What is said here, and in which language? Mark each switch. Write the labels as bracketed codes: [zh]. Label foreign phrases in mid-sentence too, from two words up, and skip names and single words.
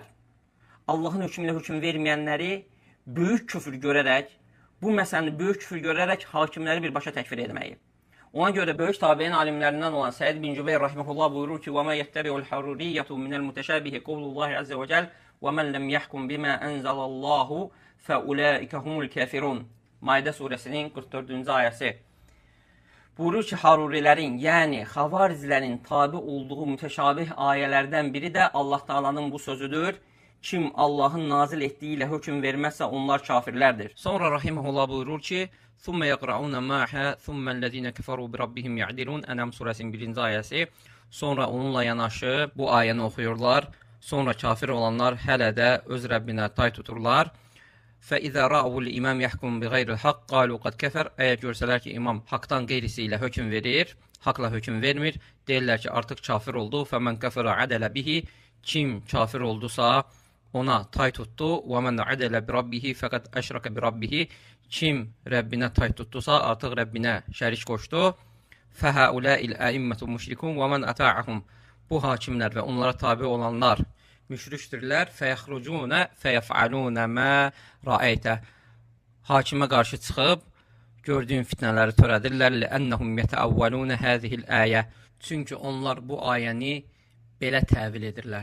[az] Allahın hökmünə hökm verməyənləri böyük küfür görərək, bu məsələni böyük küfür görərək hakimləri birbaşa təkfir etməyi. Ona görə böyük tabiin alimlərindən olan Səid bin Cübeyr rahimehullah buyurur ki: [ar] "وما يتبع الحرورية من المتشابه قول الله عز وجل ومن لم يحكم بما أنزل الله فأولئك هم الكافرون." [az] Maidə surəsinin 44-cü ayəsi. Buyurur ki, harurilərin, yəni xavariclərin tabi olduğu mütəşabih ayələrdən biri də Allah Taala'nın bu sözüdür. Kim Allahın nazil etdiyi ilə hökm verməzsə onlar kafirlərdir. Sonra rahimehullah buyurur ki: [ar] "ثم يقرؤون معها ثم الذين كفروا بربهم يعدلون." [az] Ənam surəsinin 1-ci ayəsi. Sonra onunla yanaşı bu ayəni oxuyurlar. Sonra kafir olanlar hələ də öz Rəbbinə tay tuturlar. [ar] فَإِذَا رَأَوُوا الْإِمَامِ يَحْكُمْ بِغَيْرِ الْحَقِّ قَالُوا قَدْ كَفَرَ. [az] Əgər görsələr ki, imam haqdan qeyrisi ilə hökm verir, haqla hökm vermir, deyirlər ki, artıq kafir oldu. [ar] فَمَنْ كَفَرَ عَدَلَ بِهِ. [az] Kim kafir oldusa ona tay tutdu. [ar] وَمَنْ عَدَلَ بِرَبِّهِ فَقَدْ أَشْرَكَ بِرَبِّهِ. [az] Kim Rəbbinə tay tutdusa artıq Rəbbinə şərik qoşdu. [ar] فَهَؤُلَاءِ الْأَئِمَّةُ مُشْرِكُونَ وَمَنْ أَطَاعَهُمْ. [az] Bu hakimlər və onlara tabi olanlar müşrikdirlər. [ar] فيخرجون فيفعلون ما رأيت. [az] Hakimə qarşı çıxıb gördüyün fitnələri törədirlər. [ar] لأنهم يتأولون هذه الآية. [az] Çünki onlar bu ayəni belə təvil edirlər.